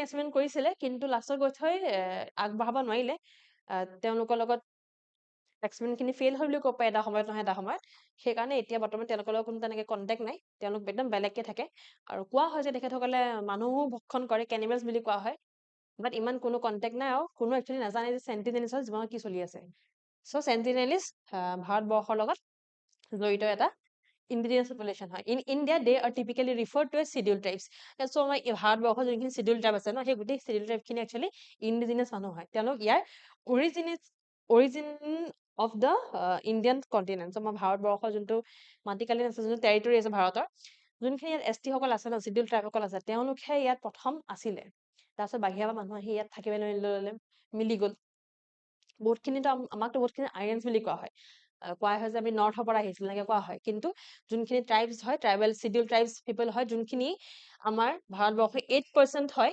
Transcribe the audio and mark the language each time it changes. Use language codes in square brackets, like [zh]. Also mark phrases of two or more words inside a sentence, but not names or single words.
[as] এক্সপেৰিমেণ্ট কৰিছিলে কিন্তু লাষ্টত গৈ থৈ আগবঢ়াব নোৱাৰিলে তেওঁলোকৰ লগত এক্সপেৰিমেণ্টখিনি ফেইল হ'ল বুলি ক'ব পাৰে এটা সময়ত নহয় এটা সময়ত সেইকাৰণে এতিয়া বৰ্তমান তেওঁলোকৰ লগত কোনো তেনেকৈ কণ্টেক্ট নাই তেওঁলোক একদম বেলেগকৈ থাকে আৰু কোৱা হয় যে তেখেতসকলে মানুহো ভক্ষণ কৰে কেনিমেলছ বুলি কোৱা হয় বাট ইমান কোনো কণ্টেক্ট নাই আৰু কোনো একচুৱেলি নাজানে যে সেন্টিনেলিছৰ জীৱনত কি চলি আছে চ' সেন্টিনেলিছ ভাৰতবৰ্ষৰ লগত জড়িত এটা [en] indigenous population [as] হয় [en] in India they are typically referred to as scheduled tribes so [as] আমাৰ ভাৰতবৰ্ষৰ যোনখিনি [en] scheduled tribe [as] আছে ন সেই গোটেই [en] scheduled tribe [as] খিনি [en] actually indigenous [as] মানুহ হয় তেওঁলোক ইয়াৰ [en] origin of the Indian continent so [as] আমাৰ ভাৰতবৰ্ষৰ যোনটো মাটিকালি আছে যোনটো টেৰিটৰী আছে ভাৰতৰ যোনখিনি ইয়াত এছটি সকল আছে ন [en] scheduled tribe [as] সকল আছে তেওঁলোকে ইয়াত প্ৰথম আছিলে তাৰপিছত বাহিৰৰ মানুহ আহি ইয়াত থাকিবলৈ ল'লে মিলি গ'ল বহুতখিনিতো আমাকতো বহুতখিনি আইৰেঞ্চ বুলি কোৱা হয় কোৱা হয় যে আমি নৰ্থৰ পৰা আহিছিল এনেকৈ কোৱা হয় কিন্তু যোনখিনি ট্ৰাইবছ হয় [en] tribal scheduled tribes people [as] হয় যোনখিনি আমাৰ ভাৰতবৰ্ষৰ 8% হয়